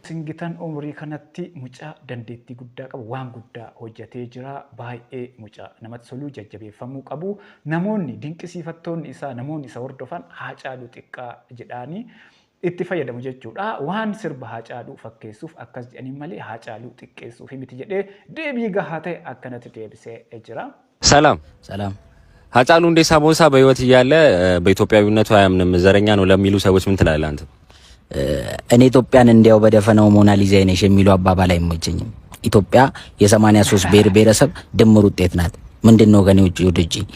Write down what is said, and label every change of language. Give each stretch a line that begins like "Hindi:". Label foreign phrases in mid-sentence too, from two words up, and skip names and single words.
Oromo: Singitan umurii kanatti mucaa dandeettii guddaa qabu waan guddaa hojjetee jira baay'ee mucaa namatti toluu jajjabeeffamuu qabu namoonni dinqisiifattoonni isaa namoonni isa hordofan Haacaaluu xiqqaa jedhaanii itti fayyadamu jechuudha waan sirba Haacaaluu fakkeessuuf akkas jedhanii malee Haacaaluu xiqqeessuuf miti jedhee deebii gahaa ta'e akkanatti deebisee jira.
Amharic: ሰላም ሰላም ሃጫሉ ሁንዴሳ ቦንሳ በህይወት እያለ በኢትዮጵያዊነቱ አያምንም ዘረኛ ነው ለሚሉ ሰዎች ምን ትላለህ አንተ? እኔ ኢትዮጵያን እንዲያው በደፈነው ሞናሊዛ ነሽ የሚሉ አባባል አይመቸኝም። ኢትዮጵያ የ83 ብሔር ብሔረሰብ ድምር ውጤት ናት። ምንድነው ገኔ ውጪ ወደጂ